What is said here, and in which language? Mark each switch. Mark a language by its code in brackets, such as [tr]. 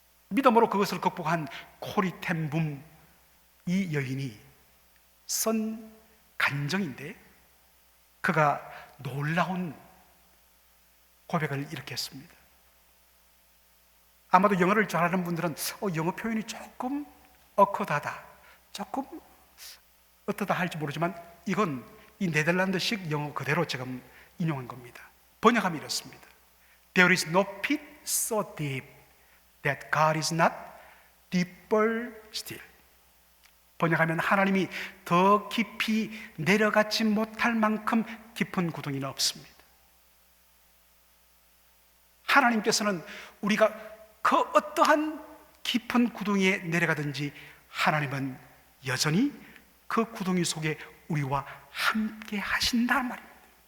[ko] 믿음으로 그것을 극복한 코리 텐 붐, 이 여인이 쓴 간정인데 그가 놀라운 고백을 이렇게 했습니다. 아마도 영어를 잘하는 분들은 영어 표현이 조금 어컷하다, 조금 어떠다 할지 모르지만 이건 이 네덜란드식 영어 그대로 지금 인용한 겁니다. 번역하면 이렇습니다. [en] There is no pit so deep that God is not deeper still. [ko] 번역하면 하나님이 더 깊이 내려가지 못할 만큼 깊은 구덩이는 없습니다. 하나님께서는 우리가 그 어떠한 깊은 구덩이에 내려가든지 하나님은 여전히 그 구덩이 속에 우리와 함께 하신다는 말입니다.